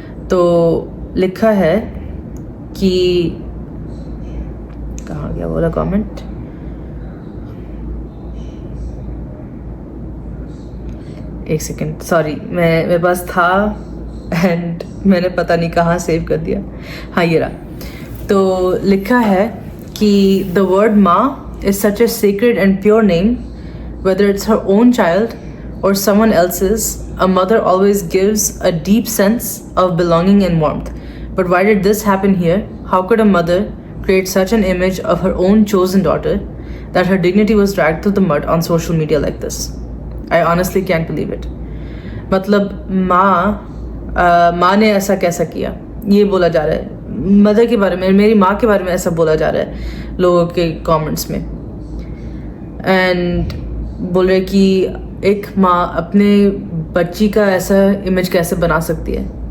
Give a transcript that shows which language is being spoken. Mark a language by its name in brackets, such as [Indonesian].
[Hindi] तो लिखा है कि, कहाँ गया बोला कमेंट? एक सेकेंड, सॉरी, मेरे पास था एंड मैंने पता नहीं कहाँ सेव कर दिया। हाँ, ये रहा। तो लिखा है कि [English] the word माँ is such a sacred and pure name, whether it's her own child or someone else's. A mother always gives a deep sense of belonging and warmth. But why did this happen here? How could a mother create such an image of her own chosen daughter that her dignity was dragged through the mud on social media like this? I honestly can't believe it. [Hindi] मतलब माँ ने ऐसा कैसा किया, ये बोला जा रहा है मदर के बारे में, मेरी माँ के बारे में ऐसा बोला जा रहा है लोगों के कमेंट्स में। एंड बोल रहे कि एक माँ अपने बच्ची का ऐसा इमेज कैसे बना सकती है।